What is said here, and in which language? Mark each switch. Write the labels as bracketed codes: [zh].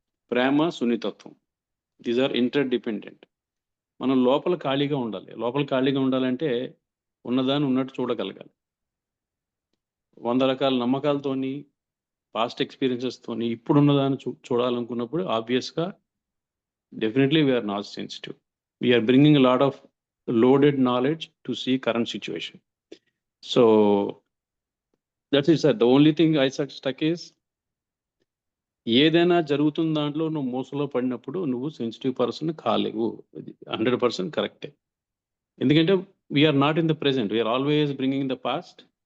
[te] ప్రేమ, సున్నితత్వం, [en] These are interdependent. [te] మనం లోపల ఖాళీగా ఉండాలంటే ఉన్నదాన్ని ఉన్నట్టు చూడగలగాలి. 100 రకాల నమ్మకాలతోని, పాస్ట్ ఎక్స్పీరియన్సెస్తోని ఇప్పుడున్నదాన్ని చూడాలనుకున్నప్పుడు [en] ఆబ్వియస్గా definitely we are not sensitive. We are bringing a lot of loaded knowledge to see current situation. So that's it sir. The only thing I stuck is [te] ఏదైనా జరుగుతున్న దాంట్లో నువ్వు మోసలో పడినప్పుడు నువ్వు సెన్సిటివ్ పర్సన్ కాలేవు. 100% కరెక్టే. [en] ఎందుకంటే we are not in the present, we are always bringing the past.